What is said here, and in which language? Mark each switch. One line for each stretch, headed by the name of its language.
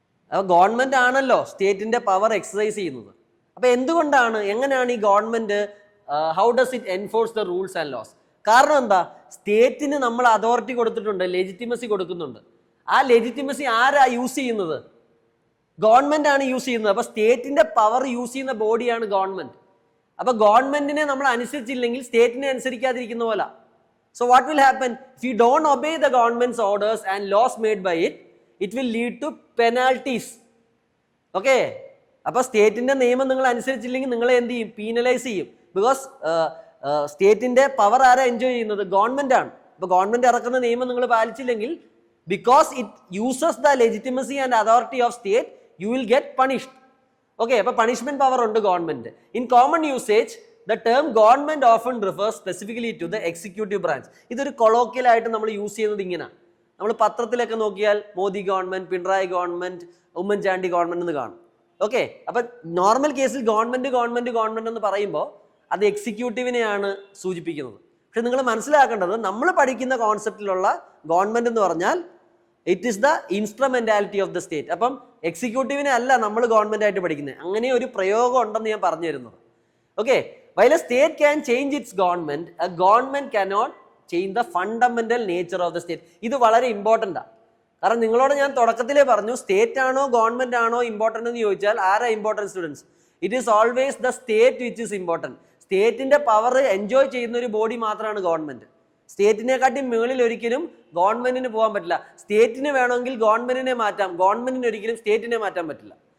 Malayalam: അപ്പൊ ഗവൺമെന്റ് ആണല്ലോ സ്റ്റേറ്റിന്റെ പവർ എക്സസൈസ് ചെയ്യുന്നത്. അപ്പൊ എന്തുകൊണ്ടാണ്, എങ്ങനെയാണ് ഈ government
English: How does it enforce the rules and laws?
Malayalam: കാരണം എന്താ? സ്റ്റേറ്റിന് നമ്മൾ അതോറിറ്റി കൊടുത്തിട്ടുണ്ട്, ലെജിറ്റിമസി കൊടുക്കുന്നുണ്ട്. ആ ലെജിറ്റിമസി ആരാ യൂസ് ചെയ്യുന്നത്? ഗവൺമെന്റ് ആണ് യൂസ് ചെയ്യുന്നത്. അപ്പൊ സ്റ്റേറ്റിന്റെ പവർ യൂസ് ചെയ്യുന്ന ബോഡിയാണ് ഗവൺമെന്റ്. അപ്പൊ ഗവൺമെന്റിനെ നമ്മൾ അനുസരിച്ചില്ലെങ്കിൽ സ്റ്റേറ്റിനെ അനുസരിക്കാതിരിക്കുന്ന പോലെ.
English: So what will happen if you don't obey the government's orders and laws made by it? It will lead to penalties.
Malayalam: Okay, അപ്പോൾ സ്റ്റേറ്റിന്റെ നിയമം നിങ്ങൾ അനുസരിച്ചില്ലെങ്കിൽ നിങ്ങളെ എന്ത് ചെയ്യും? പീനലൈസ് ചെയ്യും. ബിക്കോസ് സ്റ്റേറ്റിന്റെ പവർ ആരാ എൻജോയ് ചെയ്യുന്നത്? ഗവൺമെന്റ് ആണ്. അപ്പോൾ ഗവൺമെന്റ് ഇറക്കുന്ന നിയമം നിങ്ങൾ പാലിച്ചില്ലെങ്കിൽ,
English: Because it uses the legitimacy and authority of state, you will get punished.
Malayalam: Okay, അപ്പോൾ പണിഷ്മെന്റ് പവർ ഉണ്ട് government.
English: In common usage the term government often refers specifically to the executive branch.
Malayalam: ഇതൊരു colloquial ആയിട്ട് നമ്മൾ use ചെയ്യുന്നത് ഇങ്ങനെ. നമ്മൾ പത്രത്തിലൊക്കെ നോക്കിയാൽ Modi government, Pinarayi government, Oommen Chandy government എന്ന് കാണും. ഓക്കെ, അപ്പൊ നോർമൽ കേസിൽ ഗവൺമെന്റ് എന്ന് പറയുമ്പോൾ അത് എക്സിക്യൂട്ടീവിനെയാണ് സൂചിപ്പിക്കുന്നത്. പക്ഷെ നിങ്ങൾ മനസ്സിലാക്കേണ്ടത്, നമ്മൾ പഠിക്കുന്ന കോൺസെപ്റ്റിലുള്ള ഗവൺമെന്റ് എന്ന് പറഞ്ഞാൽ
English: It is the instrumentality of the state.
Malayalam: അപ്പം എക്സിക്യൂട്ടീവിനെ അല്ല നമ്മൾ ഗവൺമെന്റ് ആയിട്ട് പഠിക്കുന്നത്. അങ്ങനെ ഒരു പ്രയോഗം ഉണ്ടെന്ന് ഞാൻ പറഞ്ഞു തരുന്നത്.
English: Okay, while a state can change its government, a government cannot change the fundamental nature of the state.
Malayalam: ഇത് വളരെ ഇമ്പോർട്ടൻ്റ് ആണ്. കാരണം നിങ്ങളോട് ഞാൻ തുടക്കത്തിലേ പറഞ്ഞു, സ്റ്റേറ്റ് ആണോ ഗവൺമെന്റ് ആണോ ഇമ്പോർട്ടൻ്റ് എന്ന് ചോദിച്ചാൽ ആരാ important students?
English: It is always the state which is important.
Malayalam: സ്റ്റേറ്റിന്റെ പവർ എൻജോയ് ചെയ്യുന്ന ഒരു ബോഡി മാത്രമാണ് ഗവൺമെന്റ്. സ്റ്റേറ്റിനെക്കാട്ടി മുകളിൽ ഒരിക്കലും ഗവൺമെന്റിന് പോകാൻ പറ്റില്ല. സ്റ്റേറ്റിന് വേണമെങ്കിൽ ഗവൺമെന്റിനെ മാറ്റാം, ഗവൺമെന്റിന് ഒരിക്കലും സ്റ്റേറ്റിനെ മാറ്റാൻ പറ്റില്ല.